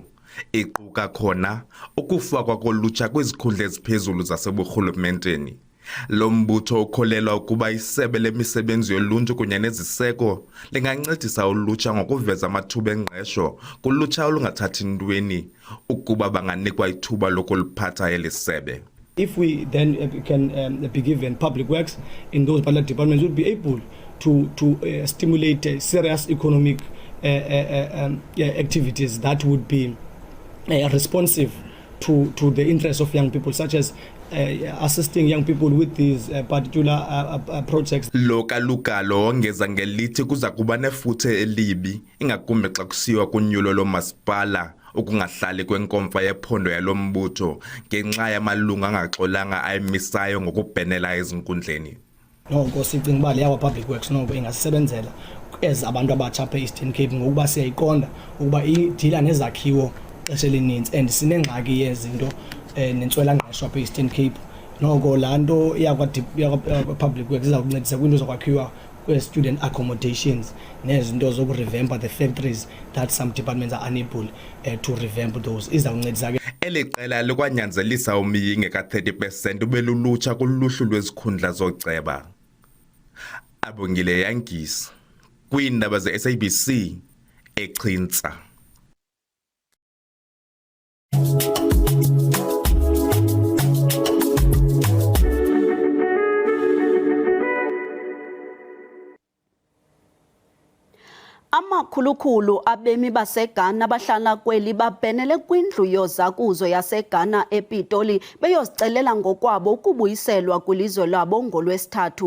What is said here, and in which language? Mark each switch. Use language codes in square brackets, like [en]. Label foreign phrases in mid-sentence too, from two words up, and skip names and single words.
[xh] Iquka khona ukufakwa kolutsha kwizikhundla eziphezulu zaseburhulumenteni. Lo mbutho ukholelwa ukuba isebe lemisebenzi yoluntu kunye neziseko lingancedisa ulutsha ngokuveza amathuba engqesho kulutsha olungathathi ntweni ukuba banganikwa ithuba lokuliphatha eli sebe. [en] If we then can be given public works in those particular departments, we'll be able to stimulate serious economic activities that would be responsive to the interests of young people, such as assisting young people with these particular projects. [xh] Lokalukalo ongeza ngelithi kuza kuba nefuthe elibi ingakumbi xa kusiwa kunyulo lomasipala ukungahlali kwenkomfa yephondo yalombutho ngenxa yamalunga angaxolanga ayimisayo ngokubhenela ezinkundleni. Noko sicinga uba leya [en] public works [xh] noko ingasebenzela as abantu abatsha apha e-Eastern Cape ngokuba siyayiqonda ukuba idila nezakhiwo xesha elininzi and sinengxaki yezinto nentswelangqesho apha e-Eastern Cape. Noko laa nto yakwa- [en] public works [xh] iza kuncedisa kwinto zokwakhiwa [en] student accommodations [xh] nezinto zokurevampa [en] the factories that some departments are unable to revamp those. [xh] Iza kuncedisa ke eli qela likwanyanzelisa umyinge ka-30% ubelulutsha kuluhlu lwezikhundla zoceba. Abongile Yankis kwiindaba ze-SABC eChintsa. Amakhulukhulu abemi baseGhana bahlala kweli babhenele kwindlu yozakuzo yaseGhana ePitoli beyozicelela ngokwabo ukubuyiselwa kwilizwe labo ngolwesithathu.